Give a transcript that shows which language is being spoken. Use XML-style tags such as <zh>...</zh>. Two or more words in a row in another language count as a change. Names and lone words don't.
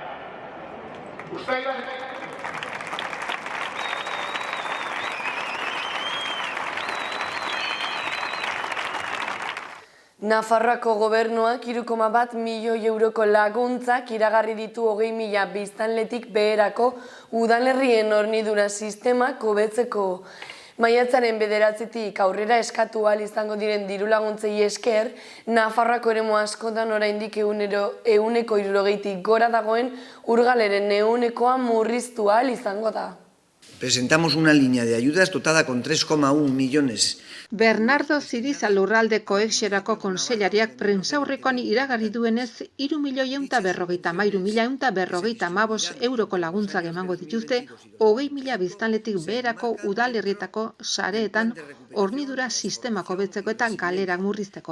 <eu>Nafarroako gobernuak 3,1 milioi euroko laguntzak iragarri ditu 20.000 biztanletik beherako udalerrien hornidura sistemak hobetzeko. Maiatzaren 9 aurrera eskatu ahal izango diren diru laguntzei esker, Nafarroako eremu askotan oraindik 160 gora dagoen urgaleren 100koa murriztu ahal izango da.</eu> <es>Presentamos una línea de ayudas dotada con 3,1 millones.</es> <eu>Bernardo Ziriza Lurralde Koheziorako Kontseilariak prentsaurrekoan iragarri duenez 3.153.155 euroko laguntzak emango dituzte 20.000 biztanletik beherako udalerrietako sareetan hornidura sistemak hobetzeko eta galerak murrizteko.</eu>